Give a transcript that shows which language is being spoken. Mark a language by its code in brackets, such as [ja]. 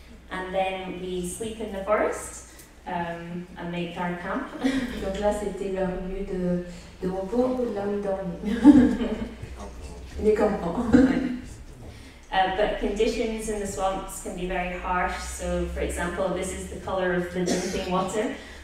[en] And then we sleep in the forest and make our camp. [fr] Donc là, c'était leur lieu de repos, là où ils dormaient. Les campements. [en] But conditions in the swamps can be very harsh. So, for example, this is the color of the drinking water.